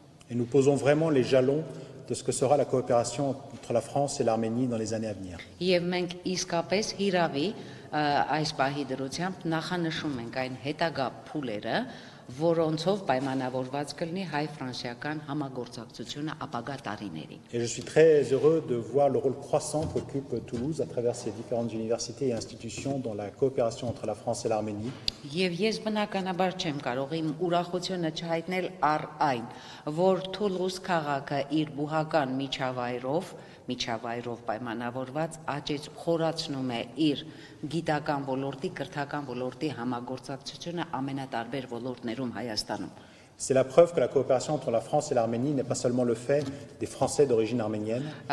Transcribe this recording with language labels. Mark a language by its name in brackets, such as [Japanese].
[French] Et nous posons vraiment les jalons de ce que sera la coopération entre la France et l'Arménie dans les années à venir. [Armenian] Եվ մենք իսկապես հիրավի այս պահի դրությամբ նախանշում ենք այն հետագա փուլերը, որոնցով պայմանավորված կլինի հայ-ֆրանսիական համագործակցությունը ապագա տարիներին։ [French] Et je suis très heureux de voir le rôle croissant qu'occupe Toulouse à travers ses différentes universités et institutions dans la coopération entre la France et l'Arménie. [Armenian] Եվ ես բնականաբար չեմ կարող իմ ուրախությունը չհայտնել առ այն, որ Թուլուզ քաղաքը իր բուհական միջավայրով պայմանավորված աճեց խորացնում է իր գիտական ոլորտի, կրթական ոլորտի համագործակցությունը ամենատարբեր ոլորտներում Հայաստանում։ [French] C'est la preuve que la coopération entre la France et l'Arménie n'est pas seulement le fait des Français d'origine arménienne.